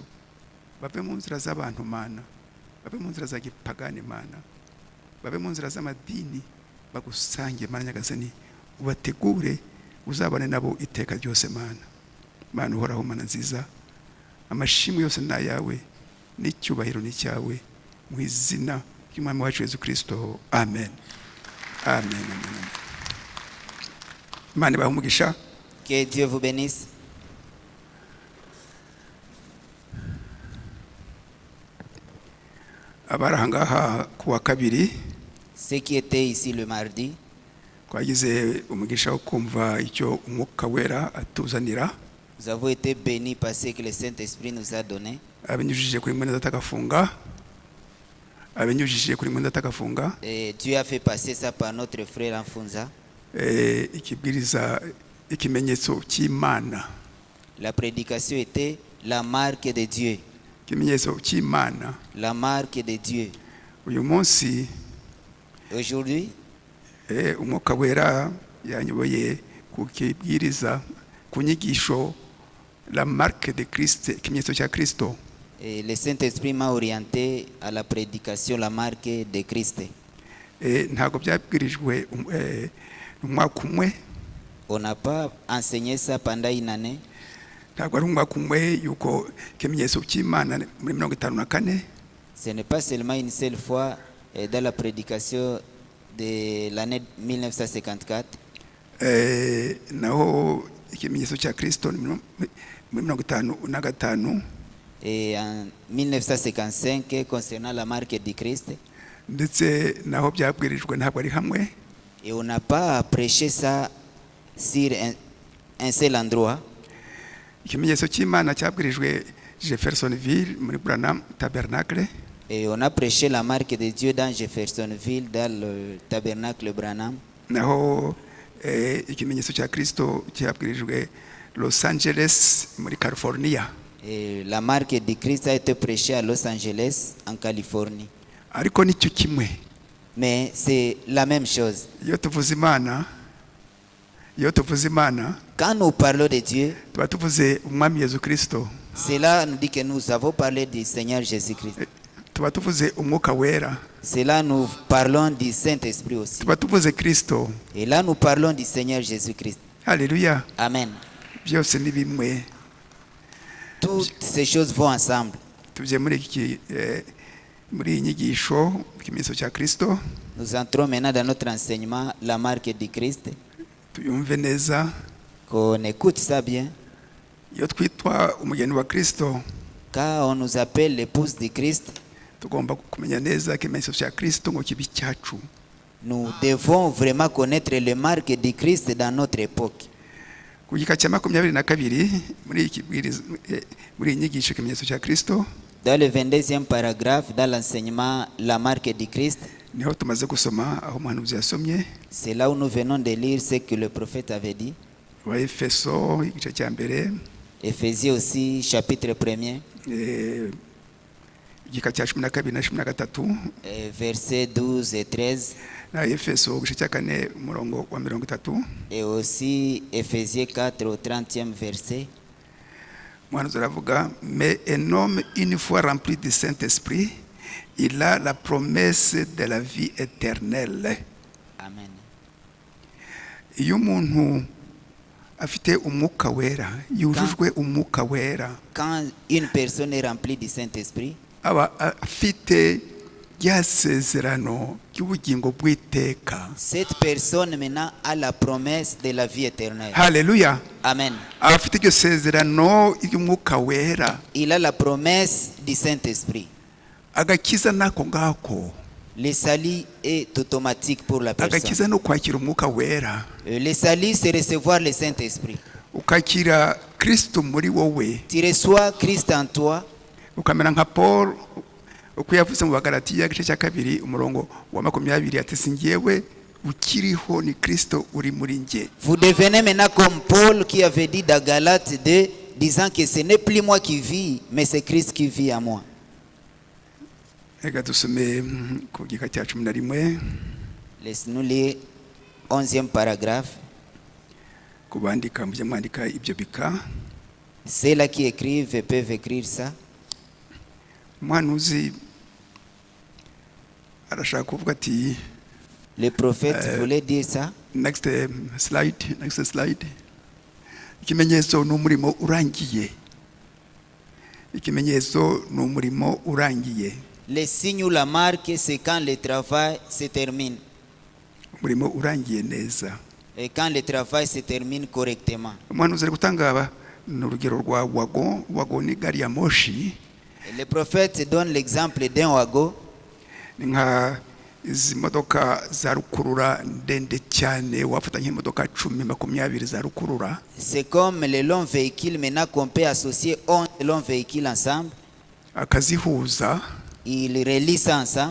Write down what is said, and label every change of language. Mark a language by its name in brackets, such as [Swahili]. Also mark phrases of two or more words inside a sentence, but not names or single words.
[Kinyarwanda] Bave mu nzira z'abantu Mana, bave mu nzira za gipagani Mana, bave mu nzira z'amadini, bagusange Nyagasani, ubategure uzabane nabo iteka ryose Mana. Mana uhoraho, Mana nziza, amashimwe yose ni ayawe n'icyubahiro ni cyawe, mu izina ry'Umwami wacu Yesu Kristo. Amen. Amen. Imana ibahe umugisha. [French] Que Dieu vous bénisse. [Kinyarwanda] Abarahangaha kuwa kabiri, [French] Ceux qui étaient ici le mardi, [Kinyarwanda] twagize umugisha wo kumva icyo Umwuka Wera atuzanira. [French] nous avons été bénis par ce que le Saint-Esprit nous a donné. [Kinyarwanda] Abinyujije kuri mwenda atagafunga, [French] Et Dieu a fait passer ça par notre frère Enfunza. [Kinyarwanda] Ikibwiriza ikimenyetso cy'Imana. [French] La prédication était la marque de Dieu. [Kinyarwanda] Ikimenyetso cy'Imana. [French] La marque de Dieu. [Kinyarwanda] Uyu munsi, [French] aujourd'hui, [Kinyarwanda] Umwuka Wera yanyoboye kukibwiriza ku nyigisho [French] la marque de Christ, [Kinyarwanda] ikimenyetso cya Kristo. [French] Et le Saint-Esprit m'a orienté à la prédication, la marque de Christ. [Kinyarwanda] ntabwo byabwirijwe umwaka umwe, [French] On n'a pas enseigné ça pendant une année. [Kinyarwanda] ntabwo ari umwaka umwe yuko ikimenyetso cy'Imana muri 54 [French] Ce n'est pas seulement une seule fois dans la prédication de l'année 1954. [Kinyarwanda] naho ikimenyetso cya Kristo muri 55 [French] Et en 1955, concernant la marque du Christ. [Kinyarwanda] ndetse naho byabwirijwe ntabwo ari hamwe. [French] Et on n'a pas prêché ça sur un seul endroit. [Kinyarwanda] Ikimenyetso cy'Imana cyabwirijwe Jeffersonville muri Branham Tabernacle. [French] Et on a prêché la marque de Dieu dans Jeffersonville, dans le tabernacle Branham. [Kinyarwanda] Naho ikimenyetso cya Kristo cyabwirijwe Los Angeles muri California. [French] Et la marque de Christ a été prêchée à Los Angeles, en Californie. [Kinyarwanda] Ariko nicyo kimwe. [French] Mais c'est la même chose. [Kinyarwanda] Iyo tuvuze Imana, [French] Quand nous parlons de Dieu, [Kinyarwanda] tuba tuvuze umwami Yesu Kristo, [French] cela nous dit que nous avons parlé du Seigneur Jésus-Christ. [Kinyarwanda] tuba tuvuze umwuka wera, [French] Cela nous parlons du Saint-Esprit aussi. [Kinyarwanda] tuba tuvuze Kristo. [French] Et là nous parlons du Seigneur Jésus-Christ. [Kinyarwanda] Haleluya. Amen. Byose ni bimwe. [French] Toutes ces choses vont ensemble. [Kinyarwanda] Tuje muri iyi nyigisho ikimenyetso cya Kristo, [French] Nous entrons maintenant dans notre enseignement, la marque du Christ. [Kinyarwanda] tuyumve neza. [French] Qu'on écoute ça bien. [Kinyarwanda] Iyo twitwa umugeni wa Kristo, [French] Quand on nous appelle l'épouse du Christ, [Kinyarwanda] tugomba kumenya neza ikimenyetso cya Kristo ngo kibi cyacu. [French] nous devons vraiment connaître les marques du Christ dans notre époque. [Kinyarwanda] Ku gika cya 22 muri iyi nyigisho ikimenyetso cya Kristo, [French] Dans le 22e paragraphe, dans l'enseignement, la marque du Christ, [Kinyarwanda] niho tumaze gusoma aho umuhanuzi yasomye [French] c'est là où nous venons de lire ce que le prophète avait dit. [Kinyarwanda] wa Efeso igice cya mbere, [French] Éphésiens aussi, chapitre 1er, [Kinyarwanda] igika cya 12 na 13, [French] versets 12 et 13, [Kinyarwanda] na Efeso igice cya 4 umurongo wa 30. [French] et aussi Éphésiens 4 au 30e verset. [Kinyarwanda] Umuhanuzi aravuga, [French] mais un homme une fois rempli du Saint-Esprit, il a la promesse de la vie éternelle. Amen. [Kinyarwanda] Iyo umuntu afite umwuka wera, yujujwe umwuka wera, [French] Quand une personne est remplie du Saint-Esprit, [Kinyarwanda] aba afite rya sezerano ry'ubugingo bw'iteka. [French] cette personne maintenant a la promesse de la vie éternelle. [Kinyarwanda] Haleluya. Amen. Aba afite iryo sezerano ry'umwuka wera, [French] Il a la promesse du Saint-Esprit. [Kinyarwanda] agakiza nako ngako, [French] Le salut est automatique pour la personne. [Kinyarwanda] agakiza no kwakira umwuka wera, [French] Le salut, c'est recevoir le Saint-Esprit. [Kinyarwanda] ukakira Kristo muri wowe, [French] Tu reçois Christ en toi, [Kinyarwanda] ukamera nka Paul uko yavuze mu Bagalatiya igice cya 2 umurongo wa 20 ati singewe ukiriho ni Kristo uri muri nge. [French] vous devenez maintenant comme Paul qui avait dit dans Galates 2, disant que ce n'est plus moi qui vis, mais c'est Christ qui vit en moi. [Kinyarwanda] Reka dusome ku gika cya 11 [French] Laisse-nous lire 11e paragraphe. [Kinyarwanda] kubandika mujye mwandika ibyo bika. [French] Ceux-là qui écrivent peuvent écrire ça. [Kinyarwanda] Umuhanuzi arashaka kuvuga ati, [French] Le prophète voulait dire ça. [English] next slide. [Kinyarwanda] Ikimenyetso ni umurimo urangiye. Ikimenyetso ni umurimo urangiye. [French] Les signes ou la marque, c'est quand le travail se termine. [Kinyarwanda] Umurimo urangiye neza. [French] Et quand le travail se termine correctement. [Kinyarwanda] Umuhanuzi ari gutanga n'urugero rwa wago ni gari ya moshi. [French] Le prophète donne l'exemple d'un wagon. [Kinyarwanda] Ni nka izi modoka za rukurura ndende cyane, wafata nk'imodoka 10-20 za rukurura. [French] C'est comme les longs véhicules maintenant qu'on peut associer 11 longs véhicules ensemble. [Kinyarwanda] Akazihuza, [French] Ils relient ça ensemble.